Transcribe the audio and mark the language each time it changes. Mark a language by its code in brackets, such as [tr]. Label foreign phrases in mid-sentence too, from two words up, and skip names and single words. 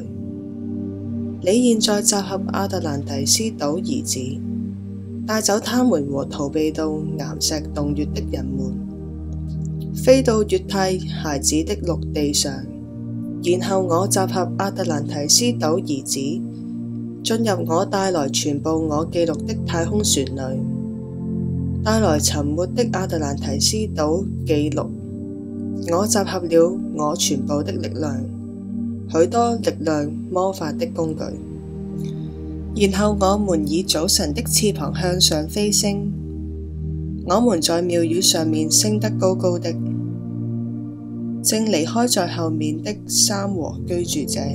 [zh] 你現在集合亞特蘭提斯島兒子，帶走他們和逃避到岩石洞穴的人們，飛到月太孩子的陸地上。然後我集合亞特蘭提斯島兒子，進入我帶來全部我記錄的太空船裏，帶來沉沒的亞特蘭提斯島記錄。我集合了我全部的力量，許多力量魔法的工具。然後我們以早晨的翅膀向上飛升，我們在廟宇上面升得高高的，正離開在後面的3和居住者。